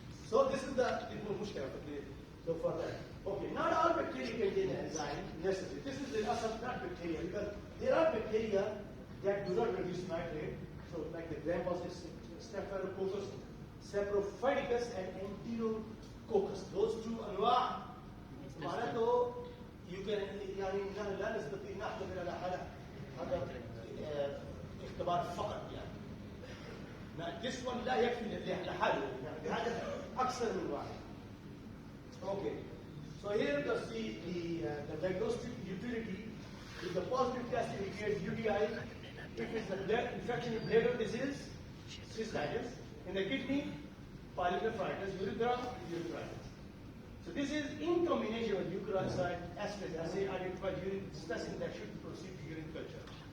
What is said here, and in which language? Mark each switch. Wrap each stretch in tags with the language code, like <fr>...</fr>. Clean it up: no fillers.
<en>So this is the المشكلة. So for that. Okay, not all bacteria contain an enzyme necessary. This is the not bacteria because there are bacteria that do not produce nitrate. So like the gram-positive Staphylococcus, Saprophyticus, and Enterococcus. Those two أنواع.</en> <ar>معناته</ar> <en>you can</en> <ar>يعني لا نستطيع نعتمد على هذا اختبار فقط يعني.</ar> <en>This one</en> <ar>لا يكفي لحاله يعني هذا أكثر من واحد.</ar> <en>Okay. So here the diagnostic utility is the positive test indicates UTI. If it's an infection in bladder disease, cystitis. In the kidney, pyelonephritis, urethra, urethritis. So this is in combination with leukocyte esterase assay identified urine specimen that should proceed to urine culture.</en>